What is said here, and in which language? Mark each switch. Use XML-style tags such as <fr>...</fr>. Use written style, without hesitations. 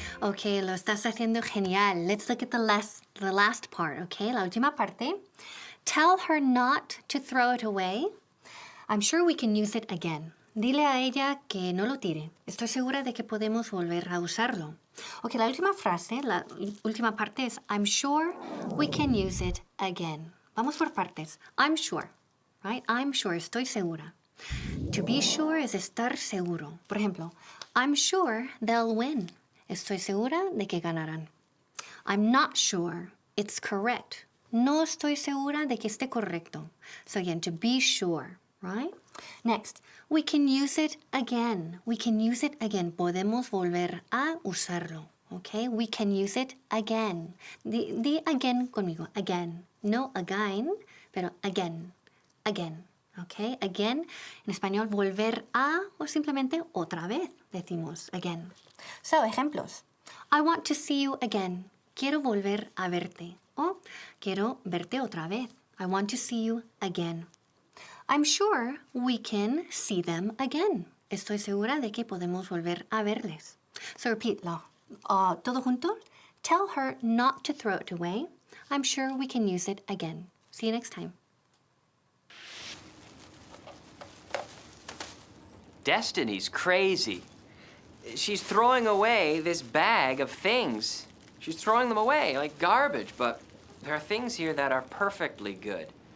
<es>Okay, lo estás haciendo genial.</es> <en>Let's look at the last part, okay?</en> <es>La última parte.</es> <en>Tell her not to throw it away. I'm sure we can use it again.</en> <es>Dile a ella que no lo tire. Estoy segura de que podemos volver a usarlo. Ok, la última frase, la última parte es</es> <en>I'm sure we can use it again.</en> <es>Vamos por partes.</es> <en>I'm sure, right? I'm sure,</en> <es>estoy segura.</es> <en>To be sure</en> <es>es estar seguro. Por ejemplo,</es> <en>I'm sure they'll win.</en> <es>Estoy segura de que ganarán.</es> <en>I'm not sure it's correct.</en> <es>No estoy segura de que esté correcto.</es> <en>So again, to be sure, right? Next, we can use it again. We can use it again.</en> <es>Podemos volver a usarlo.</es> <en>Okay? We can use it again.</en> <es>Di again conmigo. Again. No again, pero again. Again. Okay? Again. En español, volver a o simplemente otra vez. Decimos again. So, ejemplos.</es> <en>I want to see you again.</en> <es>Quiero volver a verte. O quiero verte otra vez.</es> <en>I want to see you again. I'm sure we can see them again.</en> <es>Estoy segura de que podemos volver a verles. So repeatlo. Todo junto.</es> <en>Tell her not to throw it away. I'm sure we can use it again. See you next time. Destiny's crazy. She's throwing away this bag of things. She's throwing them away like garbage, but there are things here that are perfectly good.</en>